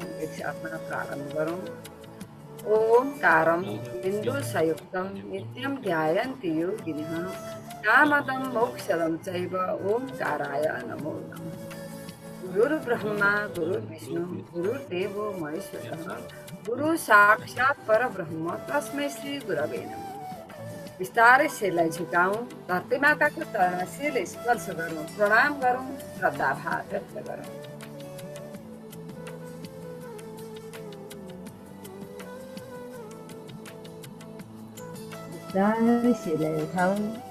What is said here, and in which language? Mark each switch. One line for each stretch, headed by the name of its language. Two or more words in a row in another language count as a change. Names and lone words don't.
Nepali: एकसाथमा प्रारम्भ गरौँ।
Sanskrit: ओमकारं बिन्दुसयुक्तं नित्यं ध्यायन्ति योगिनः कामदं मोक्षदं चैव ओमकाराय नमो नमः। गुरु ब्रह्मा गुरु विष्णु गुरुर्देवो महेश्वरः गुरु साक्षात् परब्रह्म तस्मै श्री गुरवे नमः।
Nepali: बिस्तारै शिरलाई झुकाउँ। धरती माताको चरणमा शिरले स्पर्श गरौँ, प्रणाम गरौँ, श्रद्धाभाव व्यक्त गरौँ। बिस्तारै शिरलाई उठाउँ।